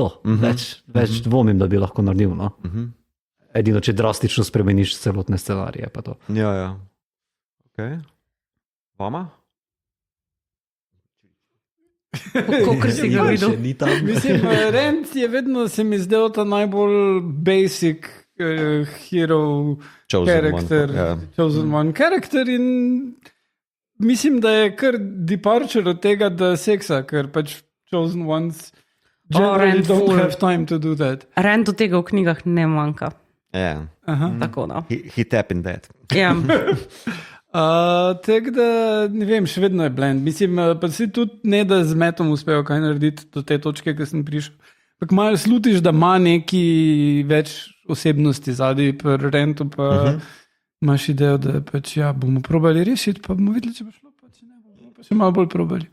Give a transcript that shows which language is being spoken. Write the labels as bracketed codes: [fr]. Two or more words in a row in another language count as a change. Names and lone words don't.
[sl] Več dvomim, da bi lahko naredil. No? Edino, če drastično spremeniš celotne scenarije. Pa to. Ja. Okay. Vama? Kakor si ga videl. Mislim, Rand je vedno se mi zdel ta najbolj [en] basic hero character, chosen one character [sl] in mislim, da je kar departure od tega, da seksa, ker pač [en] chosen ones generally don't have time to do that. [sl] Rand od tega v knjigah ne manjka. Yeah. Tako da. [en] He tap in that. [sl] Ja. Tako da, ne vem, še vedno je blend. Mislim, pa si tudi ne, da z metom uspejo kaj narediti do te točke, ki sem prišel. Pak malo slutiš, da ima neki več osebnosti zadaj, pa Rentu pa imaš idejo, da pač ja, bomo probali rešiti, pa bomo videli, če bo šlo, pa če ne, bomo pa še malo bolj probali.